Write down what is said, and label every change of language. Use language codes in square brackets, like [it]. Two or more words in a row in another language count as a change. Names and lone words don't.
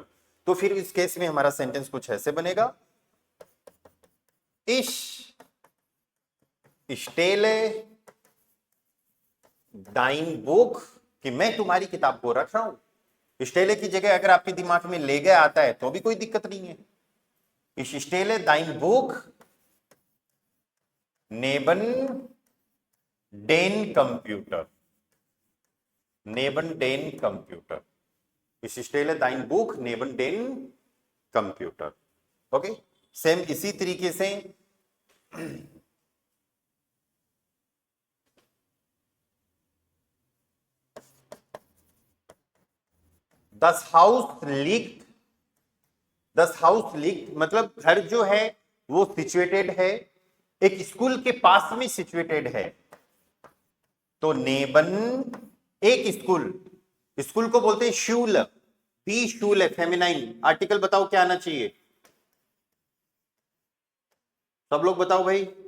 [hi] तो फिर इस केस में हमारा सेंटेंस कुछ ऐसे बनेगा, [de] Ich stelle dein Buch, [hi] कि मैं तुम्हारी किताब को रख रहा हूं। स्टेले की जगह अगर आपके दिमाग में ले गया आता है तो भी कोई दिक्कत नहीं है। [de] Ich stelle dein Buch neben den Computer, neben den Computer. Ich stelle dein Buch neben den Computer। [hi] ओके, सेम इसी तरीके से [de] das Haus liegt, das Haus liegt [hi] मतलब घर जो है वो सिचुएटेड है, एक स्कूल के पास में सिचुएटेड है। तो नेबन एक स्कूल, स्कूल को बोलते हैं शूल, बी शूल है, फेमिनाइन। आर्टिकल बताओ क्या आना चाहिए, सब लोग बताओ भाई।